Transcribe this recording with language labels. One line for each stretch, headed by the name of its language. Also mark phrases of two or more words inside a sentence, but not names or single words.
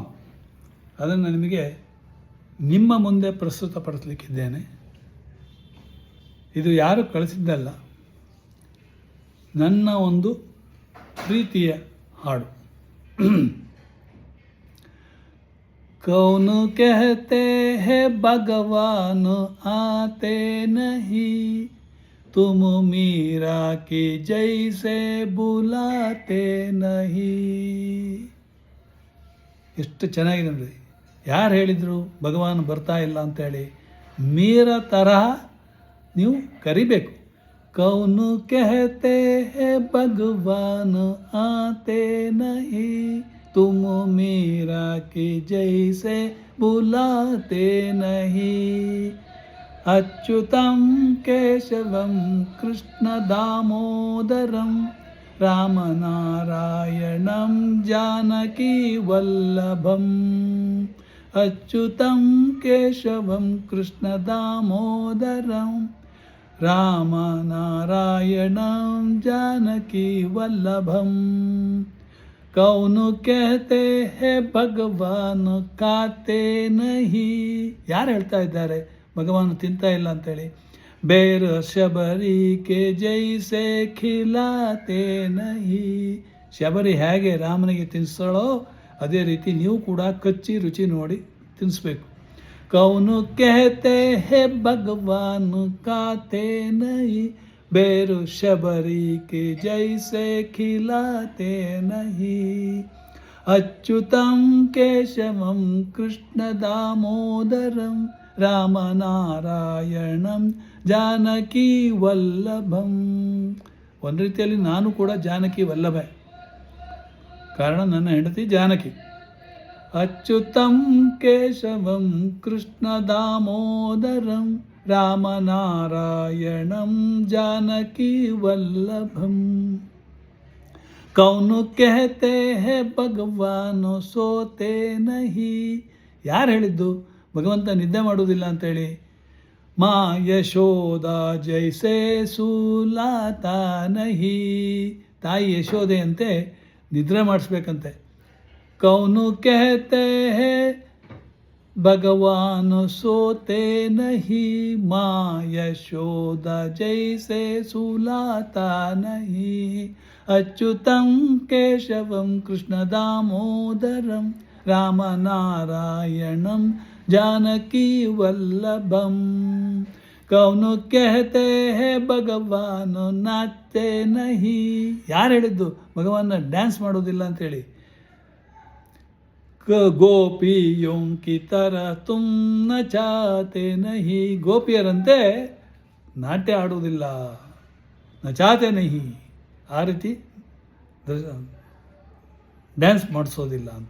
Kannada: ಅದನ್ನು ನಿಮಗೆ ನಿಮ್ಮ ಮುಂದೆ ಪ್ರಸ್ತುತಪಡಿಸಲಿಕ್ಕಿದ್ದೇನೆ. ಇದು ಯಾರು ಕಳಿಸಿದ್ದಲ್ಲ, ನನ್ನ ಒಂದು ಪ್ರೀತಿಯ ಹಾಡು.
Hindi: ಕೌನ್ कहते हैं भगवान आते नहीं, तुम मीरा की जैसे बुलाते नहीं.
Kannada: ಎಷ್ಟು ಚೆನ್ನಾಗಿದೆ ನೋಡಿ. ಯಾರು ಹೇಳಿದರು ಭಗವಾನ್ ಬರ್ತಾ ಇಲ್ಲ ಅಂತೇಳಿ? ಮೀರಾ ತರಹ ನೀವು ಕರಿಬೇಕು.
Hindi: ಕೌನ್ कहते हैं भगवान आते नहीं, तुम मीरा की जैसे बुलाते नहीं.
Sanskrit: अच्युतं केशवं कृष्ण दामोदरं रामनारायणं जानकी वल्लभम्. अच्युतं केशवं कृष्ण दामोदरं रामनारायणं जानकी वल्लभम्.
Hindi: कौन कहते हैं भगवान खाते नहीं.
Kannada: ಯಾರು ಹೇಳ್ತಾ ಇದ್ದಾರೆ ಭಗವಾನ್ ತಿಂತಾ ಇಲ್ಲ ಅಂತೇಳಿ?
Hindi: बेर शबरी के जैसे खिलाते नहीं.
Kannada: ಶಬರಿ ಹೇಗೆ ರಾಮನಿಗೆ ತಿನ್ನಿಸ್ತಾಳೋ ಅದೇ ರೀತಿ ನೀವು ಕೂಡ ಕಚ್ಚಿ ರುಚಿ ನೋಡಿ ತಿನ್ನಿಸ್ಬೇಕು.
Hindi: ಕೌನ್ कहते हैं भगवान खाते नहीं, बेर शबरी के जैसे खिलाते नहीं.
Sanskrit: अच्युतं केशवं कृष्ण दामोदरं रामनारायणं जानकी वल्लभम्.
Kannada: ಒಂದು ರೀತಿಯಲ್ಲಿ ನಾನು ಕೂಡ ಜಾನಕಿ ವಲ್ಲಭೆ, ಕಾರಣ ನನ್ನ ಹೆಂಡತಿ ಜಾನಕಿ.
Sanskrit: अच्युतं केशवं कृष्ण दामोदरं रामनारायणं जानकी वल्लभम्.
Hindi: ಕೌನ್ कहते हैं भगवान सोते नहीं.
Kannada: ಯಾರು ಹೇಳಿದ್ದು ಭಗವಂತ ನಿದ್ದೆ ಮಾಡುವುದಿಲ್ಲ ಅಂತೇಳಿ?
Hindi: माँ यशोदा जैसे सुलाता नहीं.
Kannada: ತಾಯಿ ಯಶೋದೆಯಂತೆ ನಿದ್ರೆ ಮಾಡಿಸ್ಬೇಕಂತೆ.
Hindi: ಕೌನ್ कहते हैं भगवान सोते नहीं, माँ यशोदा जैसे सुलाता नहीं.
Sanskrit: अच्युतं केशवं कृष्ण दामोदरं रामनारायणं जानकी वल्लभम्.
Hindi: ಕೌನ್ कहते हैं भगवान नाचते नहीं.
Kannada: ಯಾರು ಹೇಳಿದ್ದು ಭಗವಾನ್ ಡ್ಯಾನ್ಸ್ ಮಾಡೋದಿಲ್ಲ ಅಂತೇಳಿ?
Hindi: गोपियों की तरह तुम नचाते नहीं.
Kannada: ಗೋಪಿಯರಂತೆ ನಾಟ್ಯ ಆಡುವುದಿಲ್ಲ,
Hindi: नचाते नहीं,
Kannada: ಆ ರೀತಿ ಡ್ಯಾನ್ಸ್ ಮಾಡಿಸೋದಿಲ್ಲ ಅಂತ.